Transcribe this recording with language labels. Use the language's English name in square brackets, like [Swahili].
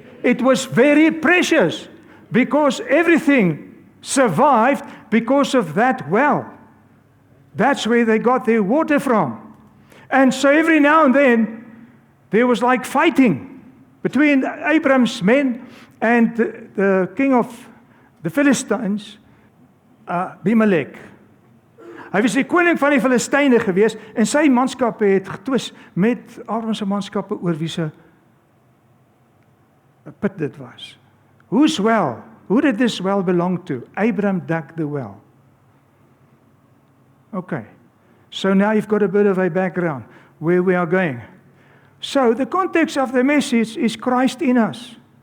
[English] It was very precious because everything survived because of that well. That's where they got their water from. And so every now and then, there was like fighting between Abraham's men and the king of the Philistines, Abimelech. [Afrikaans] Hy was die koning van die Filistyne gewees en sy manskappe het getwis met Abraham se manskappe oor wie se put dit was. [English] Whose well? Who did this well belong to? Abraham dug the well. Okay. So now you've got a bit of a background where we are going. So the context of the message is Christ in us.